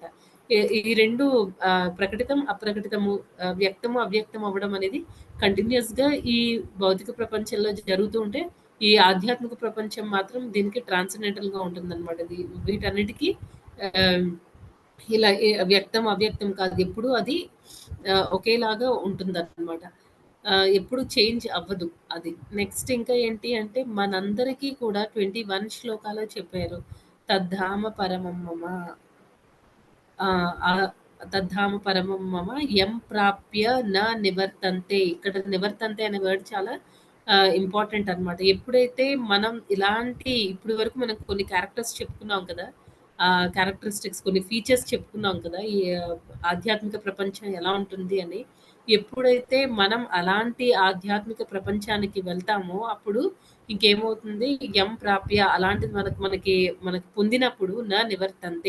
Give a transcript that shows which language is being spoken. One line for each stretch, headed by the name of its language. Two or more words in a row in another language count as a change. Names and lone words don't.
Telugu: ఈ 2 ప్రకటితం, అప్రకటితము వ్యక్తము, అవ్యక్తం అవ్వడం అనేది కంటిన్యూయస్‌గా ఈ భౌతిక ప్రపంచంలో జరుగుతూ ఉంటే, ఈ ఆధ్యాత్మిక ప్రపంచం మాత్రం దీనికి ట్రాన్సెండెంటల్‌గా ఉంటుందనమాట. వీటన్నిటికి ఆహ్, ఇలా వ్యక్తం, అవ్యక్తం కాదు. ఎప్పుడూ అది ఒకేలాగా ఉంటుందనమాట. ఎప్పుడు చేంజ్ అవ్వదు అది. నెక్స్ట్ ఇంకా ఏంటి అంటే మనందరికీ కూడా 21 శ్లోకాలో చెప్పారు.
Sanskrit: తద్ధామ పరమం మమ తద్ధామ పరమం మమ యం ప్రాప్య నివర్తంతే.
Telugu: ఇక్కడ నివర్తంతే అనే వర్డ్ చాలా ఇంపార్టెంట్ అనమాట. ఎప్పుడైతే మనం ఇప్పటి వరకు మనం కొన్ని క్యారెక్టర్స్ చెప్పుకున్నాం కదా! క్యారెక్టరిస్టిక్స్ కొన్ని ఫీచర్స్ చెప్పుకున్నాం కదా! ఈ ఆధ్యాత్మిక ప్రపంచం ఎలా ఉంటుంది అని. ఎప్పుడైతే మనం అలాంటి ఆధ్యాత్మిక ప్రపంచానికి వెళ్తామో అప్పుడు ఇంకేమవుతుంది ప్రాప్య అలాంటిది మనకి పొందినప్పుడు నివర్తంతే.